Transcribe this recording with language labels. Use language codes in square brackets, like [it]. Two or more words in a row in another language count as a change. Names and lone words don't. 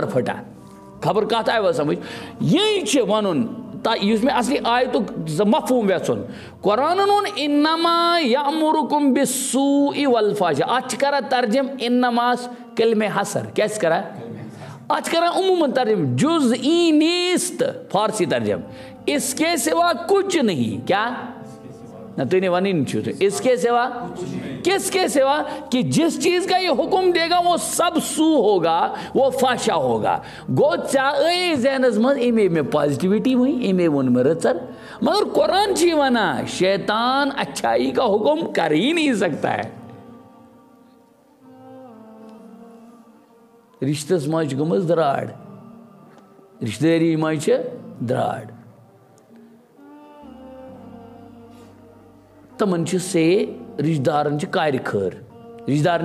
[ks] پھٕٹان خبر کتھ آیوا سمجھ یی چھِ ونُن یُس مےٚ اصلی آیتُک مفہوٗم یژھُن قرآنن ووٚن [ar] انما یأمرکم بالسوء والفحشاء [ks] اتھ چھِ کران ترجم انماس کلمہ حصر کیٛاہ چھِ کران اتھ چھِ کران عموٗماً ترجم [fa] جز ای نیست [ks] فارسی ترجم [ur] اس کے سوا کچھ نہیں [ks] کیا نہ تُہۍ نے ونی چھُ [ur] اس کے سوا کس کے سوا کہ جس چیز کا یہ حکم دے گا وہ سب سو ہوگا وہ فحشا ہوگا [ks] گو ژےٚ ذہنس منٛز امی میں پازیٹیوٹی وۄنۍ امی ووٚن مےٚ رٕژر مگر قرآن چھِ ونان [ur] شیطان اچھائی کا حکم کر ہی نہیں سکتا ہے. [ks] رشتس منٛز چھِ گٔمٕژ دراڑ رشتہٕ دٲری منٛز چھِ دراڑ تمن چھِ سے رشتہٕ دارن چھِ کارِ خٲر رشتہٕ دارن